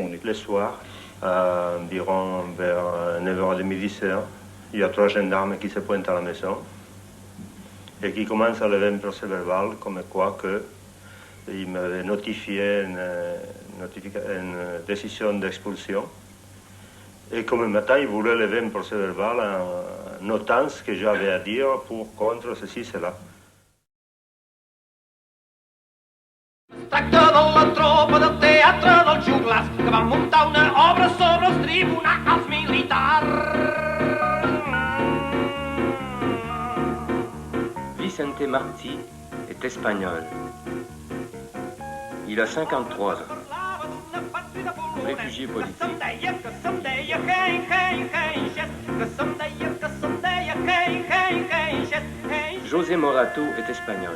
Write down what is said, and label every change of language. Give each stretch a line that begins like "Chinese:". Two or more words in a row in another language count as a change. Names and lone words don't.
French: Le soir, environ vers 9h30, 10h, il y a 3 gendarmes qui se pointent à la maison et qui commencent à lever un procès verbal comme quoi que il m'avait notifié une décision d'expulsion. Et comme matin, il voulait lever un procès verbal en notant ce que j'avais à dire pour, contre, ceci, cela.
Catalan: Tracta de la tropa del teatre dels joglars que van muntar una obra sobre els tribunals militars.
French: Vicente Martí est espagnol. Il a 53 ans. Réfugié politique. José Morato est espagnol.